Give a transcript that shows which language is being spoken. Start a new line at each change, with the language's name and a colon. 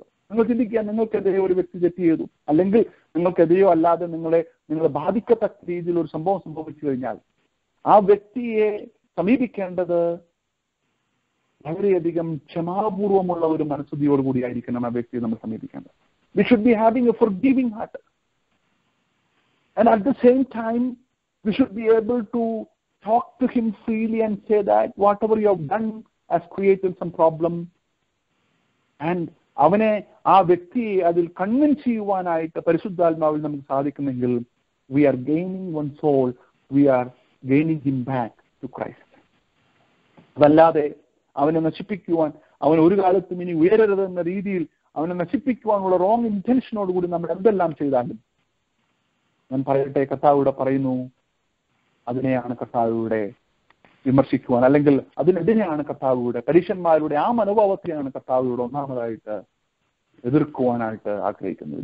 Malayalam: നിങ്ങൾ ചിന്തിക്കുക, നിങ്ങൾക്കെതിരെ ഒരു വ്യക്തി തെറ്റ് ചെയ്തു, അല്ലെങ്കിൽ നിങ്ങൾക്കെതിരെയോ അല്ലാതെ നിങ്ങളെ ബാധിക്കത്തക്ക രീതിയിൽ ഒരു സംഭവം സംഭവിച്ചു കഴിഞ്ഞാൽ ആ വ്യക്തിയെ സമീപിക്കേണ്ടത് വളരെയധികം ക്ഷമാപൂർവമുള്ള ഒരു മനസ്സുതിയോടുകൂടി ആയിരിക്കണം ആ വ്യക്തിയെ നമ്മൾ സമീപിക്കേണ്ടത്.
English: we should be having a forgiving heart, and at the same time we should be able to talk to him freely and say that whatever you have done has created some problem, and
Malayalam: അവനെ ആ വ്യക്തിയെ അതിൽ convince ചെയ്യുവാനായിട്ട് പരിശുദ്ധാത്മാവിൽ നമുക്ക് സാധിക്കുമെങ്കിൽ
English: we are gaining one soul, we are gaining him back to Christ.
Malayalam: അതല്ലാതെ അവനെ നശിപ്പിക്കുവാൻ, അവൻ ഒരു കാലത്തും ഇനി ഉയരരുത് എന്ന രീതിയിൽ അവനെ നശിപ്പിക്കുവാനുള്ള റോങ് ഇന്റൻഷനോടുകൂടി നമ്മൾ എന്തെല്ലാം ചെയ്താലും, ഞാൻ പറയട്ടെ, കർത്താവിടെ പറയുന്നു, അതിനെയാണ് കർത്താവിടെ വിമർശിക്കുവാൻ, അല്ലെങ്കിൽ അതിനെതിരെയാണ് കർത്താവിടെ, പരീക്ഷന്മാരുടെ ആ മനോഭാവത്തെയാണ് കർത്താവിടെ ഒന്നാമതായിട്ട് എതിർക്കുവാനായിട്ട് ആഗ്രഹിക്കുന്നത്.